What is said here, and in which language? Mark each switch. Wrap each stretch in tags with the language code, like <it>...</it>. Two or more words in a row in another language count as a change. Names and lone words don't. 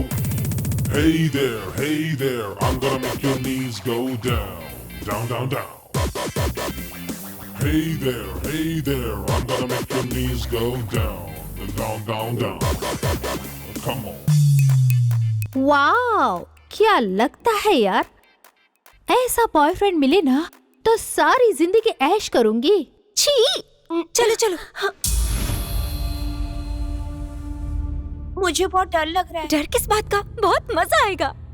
<en>Hey there, I'm gonna make your knees go down, down, down, down. Hey there, I'm gonna make your knees go down, down, down, down. Come on.</en> <hi>वाओ, क्या लगता है यार, ऐसा बॉयफ्रेंड मिले ना तो सारी जिंदगी ऐश करूंगी। छी, चलो चलो। मुझे बहुत डर लग रहा है। डर किस बात का? बहुत मजा आएगा।</hi>